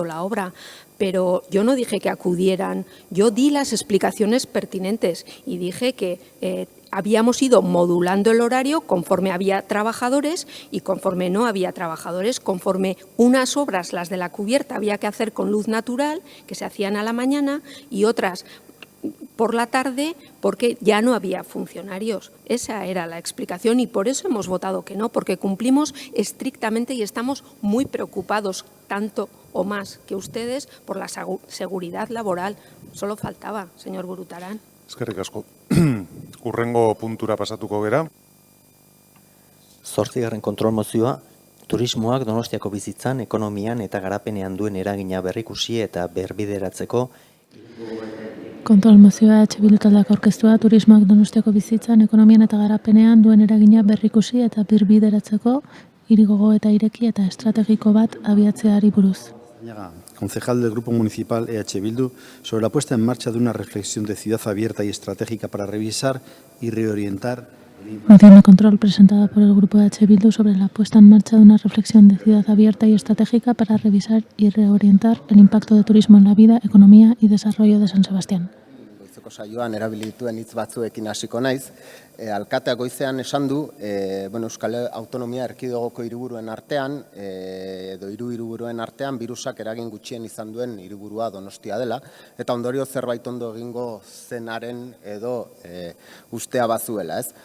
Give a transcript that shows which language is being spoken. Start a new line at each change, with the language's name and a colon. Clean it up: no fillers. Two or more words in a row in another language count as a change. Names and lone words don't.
Spanish: la obra, pero yo no dije que acudieran, yo di las explicaciones pertinentes y dije que habíamos ido modulando el horario conforme había trabajadores y conforme no había trabajadores, conforme unas obras, las de la cubierta, había que hacer con luz natural, que se hacían a la mañana, y otras por la tarde porque ya no había funcionarios. Esa era la explicación y por eso hemos votado que no, porque cumplimos estrictamente y estamos muy preocupados, tanto o más que ustedes, por la seguridad laboral. Solo faltaba, señor Burutarán.
Basque: Eskerrik asko. Urrengo puntura pasatuko gera. 8. kontrol mozioa, turismoak Donostiako bizitzan, ekonomian eta garapenean duen eragina berrikusi eta berbideratzeko. Kontrol mozioa EH Bildu taldeak aurkeztua, turismoak Donostiako bizitzan, ekonomian eta garapenean duen eragina berrikusi eta birbideratzeko hirigogo eta ireki eta estrategiko bat abiatzeari buruz.
Spanish: Concejal del Grupo Municipal EH Bildu, sobre la puesta en marcha de una reflexión de ciudad abierta y estratégica para revisar y reorientar. Moción de control presentada por el Grupo EH Bildu sobre la puesta en marcha de una reflexión de ciudad abierta y estratégica para revisar y reorientar el impacto de turismo en la vida, economía y desarrollo de San Sebastián.
Basque: aurreko saioan erabilituen hitz batzuekin hasiko naiz. Alkateak goizean esan du, Euskal Autonomia Erkidegoko hiriburuen artean, edo hiru hiriburuen artean, birusak eragin gutxien izan duen hiriburua Donostia dela, eta ondorio zerbait ondo egingo zenaren edo ustea bazuela, ez?